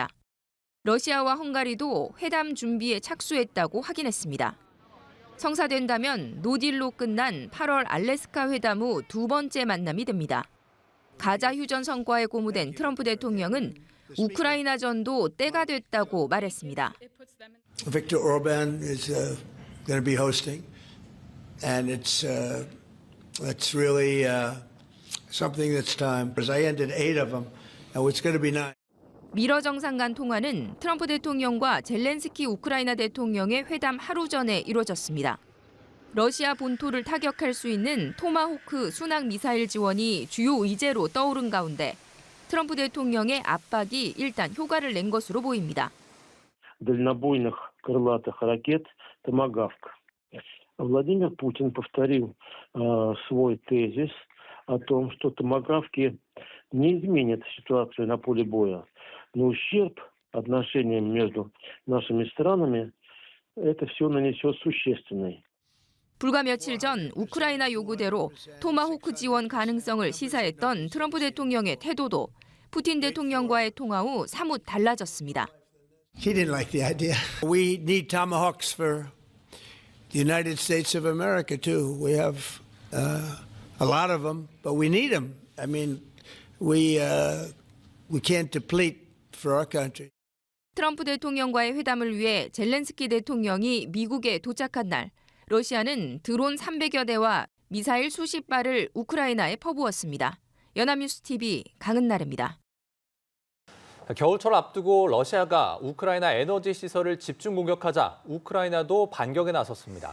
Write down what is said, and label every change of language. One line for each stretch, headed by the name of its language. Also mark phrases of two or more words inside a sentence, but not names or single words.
Korean: 러시아와 헝가리도 회담 준비에 착수했다고 확인했습니다. 성사된다면 노딜로 끝난 8월 알래스카 회담 후 두 번째 만남이 됩니다. 가자 휴전 성과에 고무된 트럼프 대통령은 우크라이나전도 때가 됐다고 말했습니다.
English: Viktor Orban is going to be hosting. And it's really something that's time. Because I ended 8 of them, and it's going to be 9.
Korean: 미러 정상 간 통화는 트럼프 대통령과 젤렌스키 우크라이나 대통령의 회담 하루 전에 이뤄졌습니다. 러시아 본토를 타격할 수 있는 토마호크 순항 미사일 지원이 주요 의제로 떠오른 가운데 트럼프 대통령의 압박이 일단 효과를 낸 것으로 보입니다.
Russian: дальнобойных крылатых ракет «Томагавк». Владимир Путин повторил свой тезис о том, что томагавки не изменят ситуацию на поле боя, но ущерб отношениям между нашими странами это все нанесет существенный.
Korean: 불과 며칠 전 우크라이나 요구대로 토마호크 지원 가능성을 시사했던 트럼프 대통령의 태도도 푸틴 대통령과의 통화 후 사뭇 달라졌습니다.
English: He didn't like the idea. We need tomahawks for the United States of America too. We have a lot of them, but we need them. I mean, we can't deplete for our country.
Korean: 트럼프 대통령과의 회담을 위해 젤렌스키 대통령이 미국에 도착한 날, 러시아는 드론 300여 대와 미사일 수십 발을 우크라이나에 퍼부었습니다. 연합뉴스 TV 강은나래입니다. 겨울철 앞두고 러시아가 우크라이나 에너지 시설을 집중 공격하자 우크라이나도 반격에 나섰습니다.